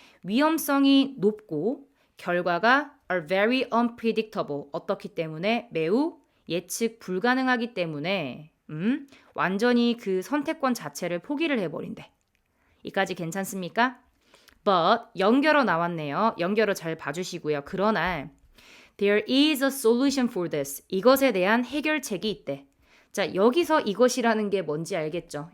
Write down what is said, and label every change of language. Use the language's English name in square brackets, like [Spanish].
[Korean] 위험성이 높고 결과가 are very unpredictable. 어떻기 때문에 매우 예측 불가능하기 때문에 완전히 그 선택권 자체를 포기를 해버린대. 이까지 괜찮습니까? But 연결어 나왔네요. 연결어 잘 봐주시고요. [English] 그러나 there is a solution for this. [Korean] 이것에 대한 해결책이 있대. 자, 여기서 이것이라는 게 뭔지 알겠죠?